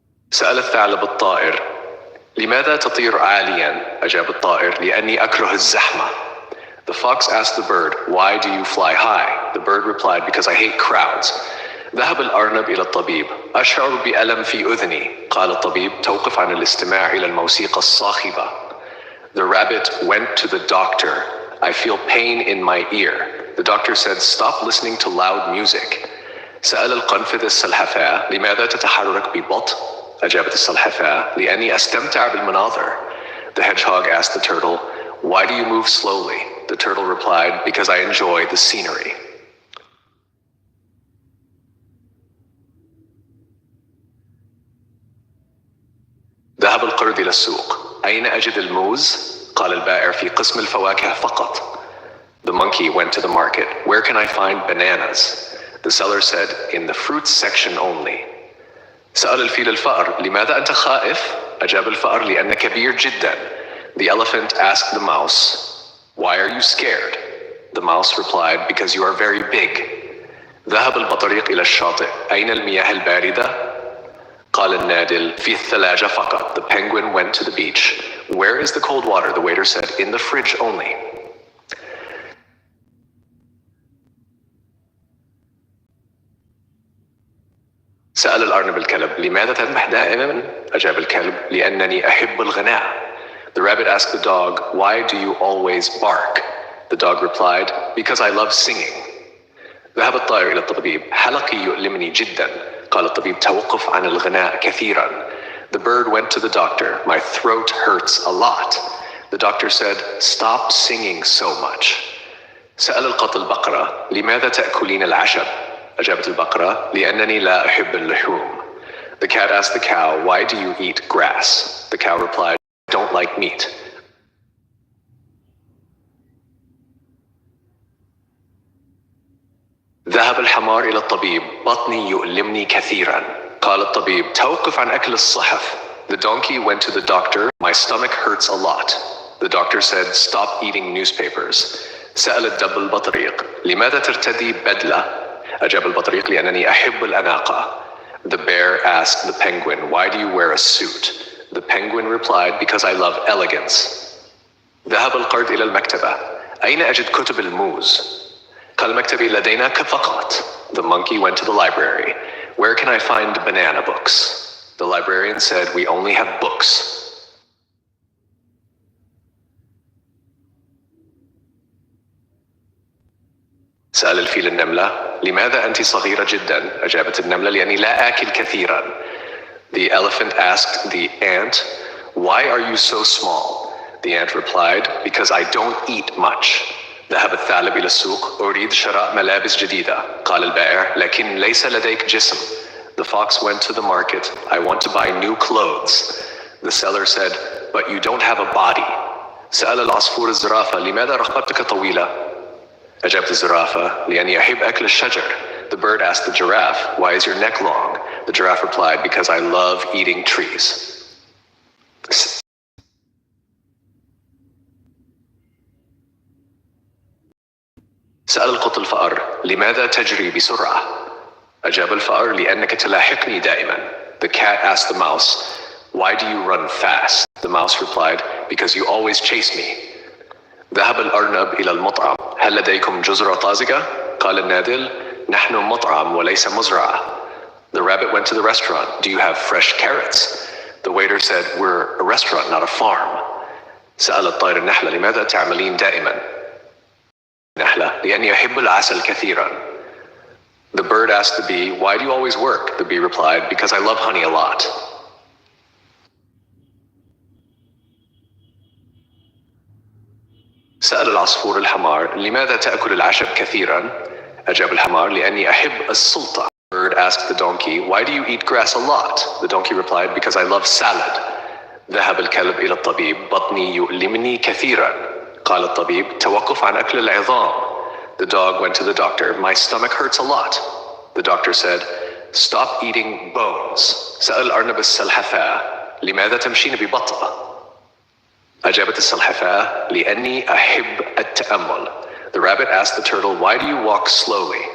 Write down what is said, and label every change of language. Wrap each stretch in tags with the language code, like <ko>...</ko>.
<ar>سأل الثعلب الطائر: لماذا تطير عاليا؟ أجاب الطائر: لأني أكره الزحمة.</ar> <en>The fox asked the bird, why do you fly high? The bird replied, because I hate crowds.</en> <ar>ذهب الأرنب إلى الطبيب. أشعر بألم في أذني. قال الطبيب: توقف عن الاستماع إلى الموسيقى الصاخبة.</ar> <en>The rabbit went to the doctor. I feel pain in my ear. The doctor said, stop listening to loud music.</en> <ar>سأل القنفذ السلحفاة: لماذا تتحرك ببطء؟ أجابت السلحفاة: لأني أستمتع بالمناظر.</ar> <en>The hedgehog asked the turtle, why do you move slowly? The turtle replied, because I enjoy the scenery.</en> <ar>ذهب القرد إلى السوق. أين أجد الموز؟ قال البائع: في قسم الفواكه فقط.</ar> <en>The monkey went to the market. Where can I find bananas? The seller said, in the fruits section only.</en> <ar>سأل الفيل الفأر: لماذا أنت خائف؟ أجاب الفأر: لأنك كبير جدا.</ar> <en>The elephant asked the mouse, why are you scared? The mouse replied, because you are very big.</en> <ar>ذهب البطريق إلى الشاطئ. أين المياه الباردة؟ قال النادل: في الثلاجة فقط.</ar> <en>The penguin went to the beach. Where is the cold water? The waiter said, in the fridge only.</en> <ar>سأل الأرنب الكلب: لماذا تنبح دائما؟ أجاب الكلب: لأنني أحب الغناء.</ar> <en>The rabbit asked the dog, why do you always bark? The dog replied, because I love singing.</en> <ar>ذهب الطائر إلى الطبيب. حلقي يؤلمني جدا. قال الطبيب: توقف عن الغناء كثيرا.</ar> <en>The bird went to the doctor. My throat hurts a lot. The doctor said, stop singing so much.</en> <ar>سأل القط البقرة: لماذا تأكلين العشب؟ أجابت البقرة: لأنني لا أحب اللحوم.</ar> <en>The cat asked the cow, why do you eat grass? The cow replied, don't don't like meat.</en> <ar>ذهب الحمار إلى الطبيب. بطني يؤلمني كثيرا. قال الطبيب توقف عن أكل الصحف.</ar> <en>The donkey went to the doctor. My stomach hurts a lot. The doctor said stop eating newspapers.</en> <ar>سأل الدب البطريق لماذا ترتدي بدلة؟ أجاب البطريق لأنني أحب الأناقة.</ar> <en>The bear asked the penguin, why do you wear a suit? The penguin replied, because I love elegance.</en> <ar>ذهب القرد إلى المكتبة. أين أجد كتب الموز؟ قال مكتبي لدينا فقط.</ar> <en>The monkey went to the library. Where can I find banana books? The librarian said, we only have books.</en> <ar>سأل الفيل النملة لماذا أنت صغيرة جدا؟ أجابت النملة لأني لا آكل كثيرا.</ar> <en>The elephant asked the ant, why are you so small? The ant replied, because I don't eat much.</en> <ar>ذهب الثعلب إلى السوق. أريد شراء ملابس جديدة. قال البائع لكن ليس لديك جسم.</ar> <en>The fox went to the market. I want to buy new clothes. The seller said, but you don't have a body.</en> <ar>سأل العصفور الزرافة لماذا رقبتك طويلة؟ أجابت الزرافة لأني أحب أكل الشجر.</ar> <en>The bird asked the giraffe, why is your neck long? The giraffe replied, because I love eating trees.</en> <ar>سأل القط الفأر لماذا تجري بسرعة؟ أجاب الفأر لأنك تلاحقني دائما.</ar> <en>The cat asked the mouse, why do you run fast? The mouse replied, because you always chase me.</en> <ar>ذهب الأرنب إلى المطعم. هل لديكم جزرة طازجة؟ قال النادل نحن مطعم وليس مزرعة.</ar> <en>The rabbit went to the restaurant. Do you have fresh carrots? The waiter said, we're a restaurant, not a farm.</en> <ar>سأل الطائر النحلة لماذا تعملين دائما؟ نحلة لأني أحب العسل كثيرا.</ar> <en>The bird asked the bee, why do you always work? The bee replied, because I love honey a lot.</en> <ar>سأل العصفور الحمار لماذا تأكل العشب كثيرا؟ أجاب الحمار لأني أحب السلطة.</ar> <en>The bird asked the donkey, why do you eat grass a lot? The donkey replied, because I love salad.</en> <ar>ذهب الكلب إلى الطبيب. بطني يؤلمني كثيرا. قال الطبيب توقف عن أكل العظام.</ar> <en>The dog went to the doctor. My stomach hurts a lot. The doctor said, stop eating bones.</en> <ar>سأل الأرنب السلحفاة لماذا تمشين ببطء؟ أجابت السلحفاة لأني أحب التأمل.</ar> <en>The rabbit asked the turtle, why do you walk slowly?</en>